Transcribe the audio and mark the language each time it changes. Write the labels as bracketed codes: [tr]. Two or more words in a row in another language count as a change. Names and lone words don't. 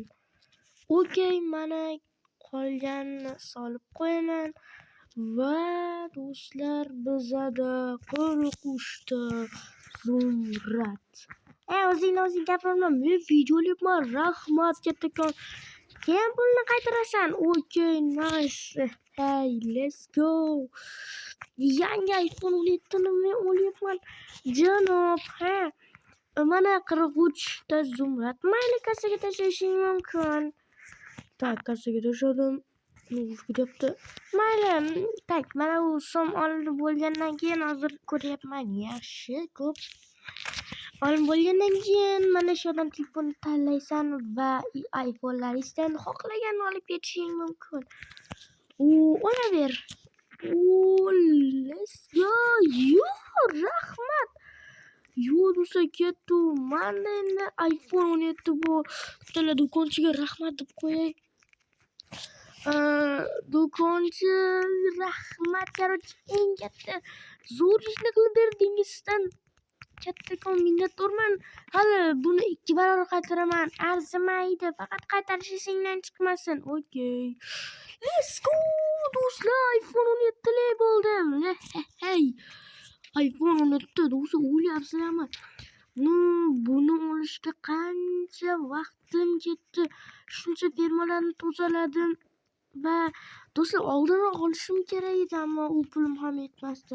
[uz] Okey, mana qolganini solib qo'yaman. Va do'stlar, bizada 43 ta zumrad. O'zing gapirma, men video olyapman. Rahmat, kattakon. Keyin pulni qaytarasan. Okey, [en] nice. Hey, let's go. [uz] Yangi iPhone 17 ni men olyapman. Janob, ha. Mana 43 ta zumrad. Mayli, kassaga tashlashing mumkin. Tak, kassaga tashladim. Debdi. Mayli, tak, mana u so'm olib bo'lgandan keyin hozir ko'ryapman. Yaxshi, ko'p. Olib bo'lgandan keyin mana shu yerdan telefonni tanlaysan va iPhone'laringizdan xohlaganini olib ketishing mumkin. Olaver. [en] Let's go. [uz] Rahmat. Desa ketdi. Mana endi iPhone 17 bu. Bitta do'konchiga rahmat deb qo'yay. Do'konchi rahmat, короче, eng katta zo'r ishni qilib berdingiz. Sizdan kattakon minnatdorman. Hali buni 2 barobar qaytaraman. Arzimaydi. Faqat qaytarish esingdan chiqmasin. Okey. [en] Let's go do'stlar. [uz] iPhone 17 li bo'ldim. Hey. iPhone 17 do'stlar, o'ylayapsizlarmi? Buni olishga qancha vaqtim ketdi. Shuncha firmalarni tozaladim va do'stlar, oldinroq olishim kerak edi, ammo u pulim ham yetmasdi.